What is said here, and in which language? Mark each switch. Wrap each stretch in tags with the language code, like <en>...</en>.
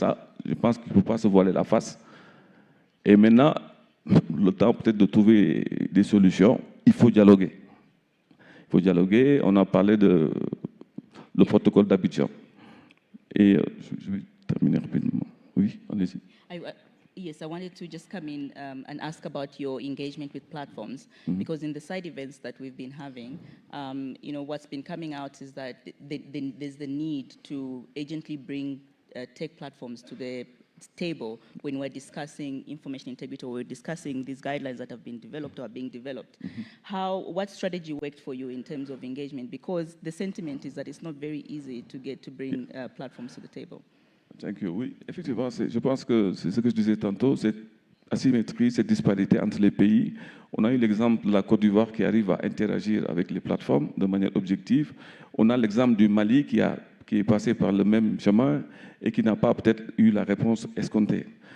<fr>Ça, je pense qu'il ne faut pas se voiler la face. Et maintenant, le temps peut-être de trouver des solutions, il faut dialoguer. Il faut dialoguer. On a parlé de le protocole d'Abidjan. Et je vais terminer rapidement. Oui, allez-y.</fr> <en>Yes, I wanted to just come in and ask about your engagement with platforms, because in the side events that we've been having, you know, what's been coming out is that there's the need to urgently bring tech platforms to the table when we're discussing information integrity or we're discussing these guidelines that have been developed or are being developed. What strategy worked for you in terms of engagement? Because the sentiment is that it's not very easy to bring platforms to the table. Thank you.</en> <fr>Oui, effectivement, je pense que c'est ce que je disais tantôt, cette asymétrie, cette disparité entre les pays. On a eu l'exemple de la Côte d'Ivoire qui arrive à interagir avec les plateformes de manière objective. On a l'exemple du Mali qui est passé par le même chemin et qui n'a pas peut-être eu la réponse escomptée.</fr>